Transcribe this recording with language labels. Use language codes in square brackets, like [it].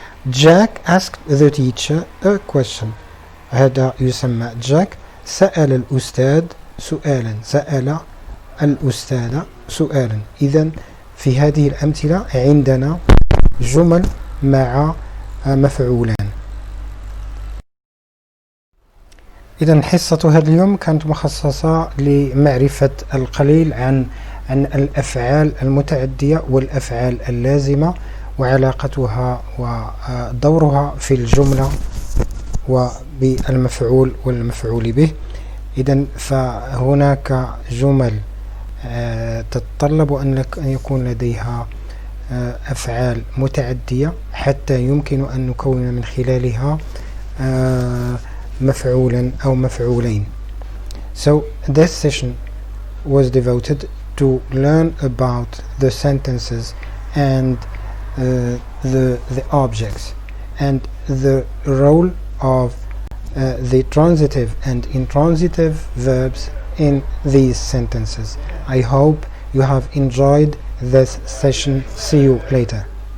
[en] Jack asked the teacher a question. [ar] هذا يسمى Jack سأل الأستاذ سؤالا، سأل الأستاذ سؤالا. إذن في هذه الأمثلة عندنا جمل مع مفعولان. إذن حصة هذا اليوم كانت مخصصة لمعرفة القليل عن الأفعال المتعدية والأفعال اللازمة وعلاقتها ودورها في الجملة وبالمفعول والمفعول به. إذن فهناك جمل تتطلب أن يكون لديها أفعال متعدية حتى يمكن أن نكون من خلالها مفعولا أو مفعولين. [en] So this session was devoted to learn about the sentences and the objects and the role of the transitive and intransitive verbs in these sentences. I hope you have enjoyed this session. See you later.